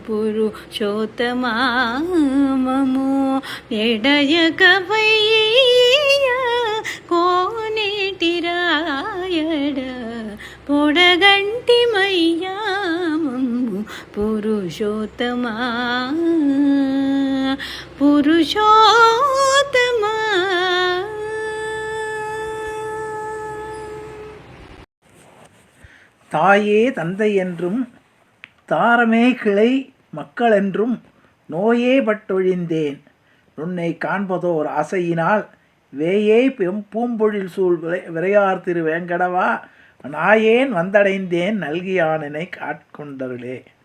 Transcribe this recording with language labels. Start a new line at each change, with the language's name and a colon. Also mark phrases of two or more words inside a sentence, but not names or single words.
Telugu: పురుషోత్తమము ఎడయకవయ్యా కోనేటి రాయడ పొడగంటి మయ్యామము పురుషోత్తమా పురుషోత్తమా.
Tamil: தாயே தந்தை என்றும் தாரமே கிளை மக்களென்றும் நோயே பட்டொழிந்தேன் உன்னை காண்பதோர் ஆசையினால் வேயே பூம்பொழில் சூழ் விரையார் திரு வேங்கடவா நாயேன் வந்தடைந்தேன் நல்கியானனை காட்கொண்டருளே.